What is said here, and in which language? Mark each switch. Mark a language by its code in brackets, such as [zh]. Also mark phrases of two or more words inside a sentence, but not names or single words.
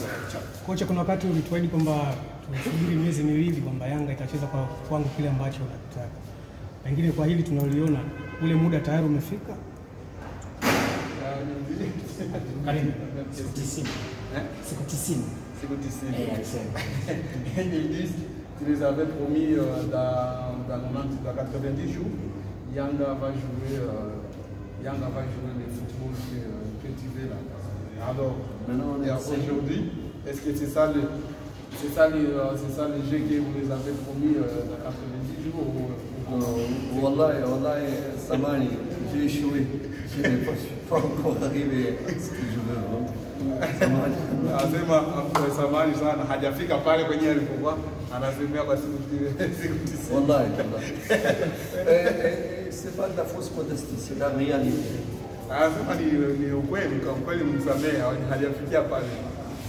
[sw] Kocha, kuna wakati ulituahidi kwamba tunasubiri miezi miwili kwamba Yanga itacheza kwa kiwango kile ambacho unataka. Pengine kwa hili tunaliona ule muda tayari umefika. Karibu siku 90. Siku 90. Siku 90. [fr] Ils disent qu'ils les avaient promis dans 90 jours, Yanga va jouer le football que tu veux là. Alors, aujourd'hui, est-ce que c'est ça le jeu que vous les avez promis dans 90 jours ou... Wallah, Samani, j'ai échoué. Je n'ai pas encore arrivé à ce que je veux. [sw] Anasema Samani sana hajafika pale kwenye alipokuwa anasemea kwa siku 90. Wallahi. [fr] C'est pas de la fausse modestie, c'est la réalité. [sw] Anasema ni ukweli, kwa kweli msamehe, hajafikia pale.